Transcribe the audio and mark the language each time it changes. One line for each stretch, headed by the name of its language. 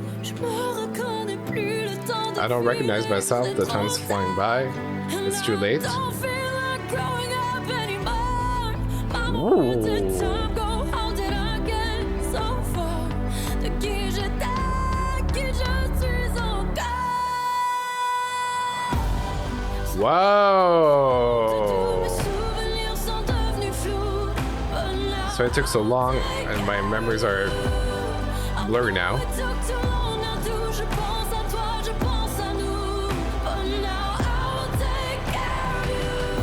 French: Je me reconnais plus le temps de
English: I don't recognize myself, the time's flying by. It's too late. Don't feel like growing up anymore. Mama, Ooh. where did time go? How did I get so far?
French: De qui j'étais, qui je suis encore. Tous mes Whoa! souvenirs sont devenus flous.
English: But now So it took so long, and my memories are blurry now. it took too long, now
French: tout, je pense à toi, je pense à nous.
English: But now I will take care of you.